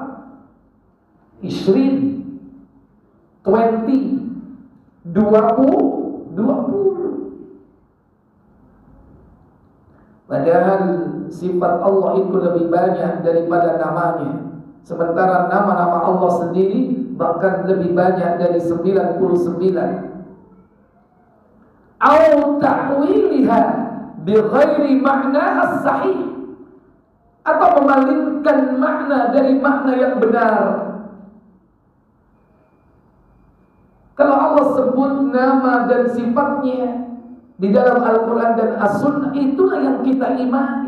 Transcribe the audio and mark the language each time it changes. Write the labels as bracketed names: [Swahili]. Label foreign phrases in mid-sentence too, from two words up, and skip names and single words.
[Indonesian] 20, 20. Padahal sifat Allah itu lebih banyak daripada namanya. Sementara nama-nama Allah sendiri bahkan lebih banyak dari 99. [Arabic] أو تأويلها بغير معناها صحيح, [Indonesian] atau memalingkan makna dari makna yang benar. Kalau Allah sebut nama dan sifatnya di dalam Al-Quran dan As-Sunnah, itulah yang kita imani.